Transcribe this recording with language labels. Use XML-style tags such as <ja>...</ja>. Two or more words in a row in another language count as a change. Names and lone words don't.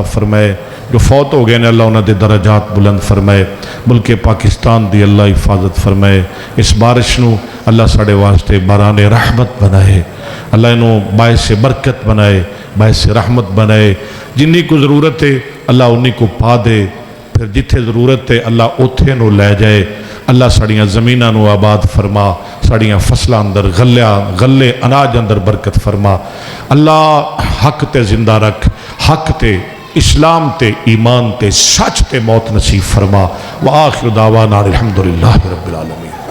<pa>فرمائے، جو فوت ہو گئے نے اللہ انہاں دے درجات بلند فرمائے، ملک پاکستان دی اللہ حفاظت فرمائے، اس بارش نو اللہ ساڑے واسطے باران رحمت بنائے، اللہ انہوں باعث برکت بنائے، باعث رحمت بنائے، جنہی کو ضرورت ہے اللہ انہی کو پا دے، پھر جتھے ضرورت ہے اللہ اتھے نو لے جائے، اللہ ساڑیاں زمینہ نو آباد فرما، ساڑیاں فصلہ اندر غلے اناج اندر برکت فرما، اللہ حق تے زندہ رکھ، حق تے اسلام تے ایمان تے سچ تے موت نصیب فرما،</pa> <ar>وآخر دعوانا الحمدللہ رب العالمین۔</ar>